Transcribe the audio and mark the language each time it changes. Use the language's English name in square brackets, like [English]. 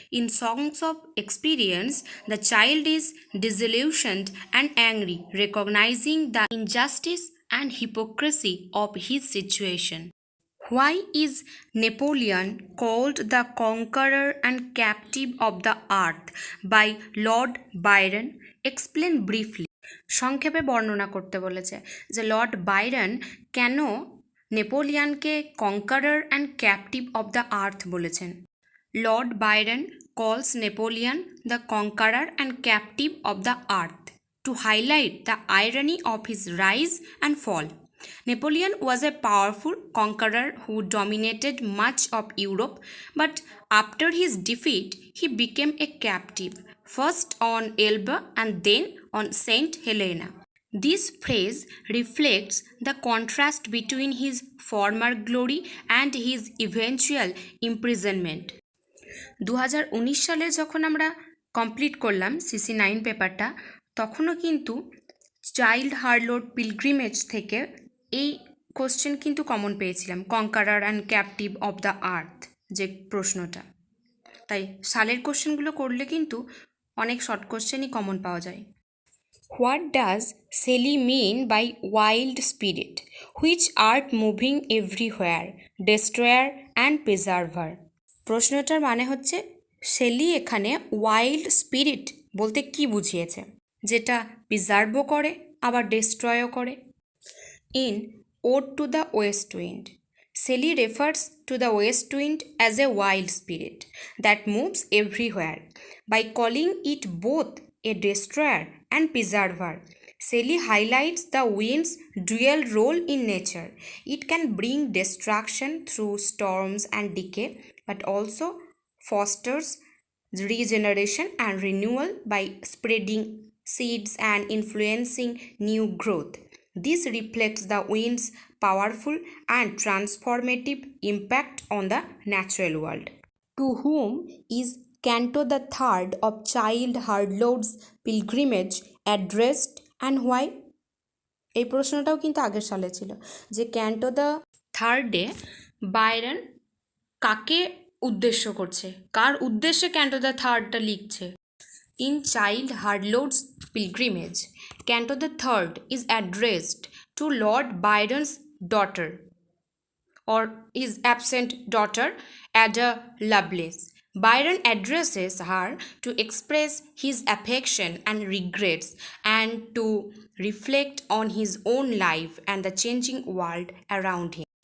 [English] In Songs of Experience, the child is disillusioned and angry, recognizing the injustice and hypocrisy of his situation. Why is Napoleon called the conqueror and captive of the earth by Lord Byron? Explain briefly. [Bangla] সংক্ষেপে বর্ণনা করতে বলেছে যে Lord Byron কেন নেপোলিয়ানকে কনকারার and captive of the earth বলেছেন। [English] Lord Byron calls Napoleon the conqueror and captive of the earth to highlight the irony of his rise and fall. Napoleon was a powerful conqueror who dominated much of Europe, but after his defeat, he became a captive, first on Elba and then on Saint Helena. This phrase reflects the contrast between his former glory and his eventual imprisonment. [Bangla] 2019 সালে যখন আমরা complete করলাম CC 9 পেপারটা, তখনও কিন্তু child হারলোড pilgrimage থেকে এই question কিন্তু কমন পেয়েছিলাম, কনকারার and captive of the earth যে প্রশ্নটা। তাই সালের কোশ্চেনগুলো করলে কিন্তু অনেক শর্ট কোশ্চেনই কমন পাওয়া যায়। [English] What does Shelley mean by wild spirit, which art moving everywhere, destroyer and preserver? [Bangla] প্রশ্নটার মানে হচ্ছে শেলি এখানে ওয়াইল্ড স্পিরিট বলতে কি বুঝিয়েছে, যেটা প্রিজার্ভও করে আবার ডেস্ট্রয়ও করে। [English] In Ode to the West Wind, Shelley refers to the west wind as a wild spirit that moves everywhere. By calling it both a destroyer and preserver, Shelley highlights the wind's dual role in nature. It can bring destruction through storms and decay, but also fosters regeneration and renewal by spreading seeds and influencing new growth. This reflects the wind's powerful and transformative impact on the natural world. To whom is Canto the Third of Childe Harold's Pilgrimage addressed and why? [Bangla] এই প্রশ্নটাও কিন্তু আগের সালে ছিল যে canto the থার্ডে Byron কাকে উদ্দেশ্য করছে, কার উদ্দেশ্যে ক্যান্টো দ্য থার্ডটা লিখছে। [English] In Childe Harold's Pilgrimage, Canto the Third is addressed to Lord Byron's daughter or his absent daughter Ada Lovelace. Byron addresses her to express his affection and regrets and to reflect on his own life and the changing world around him.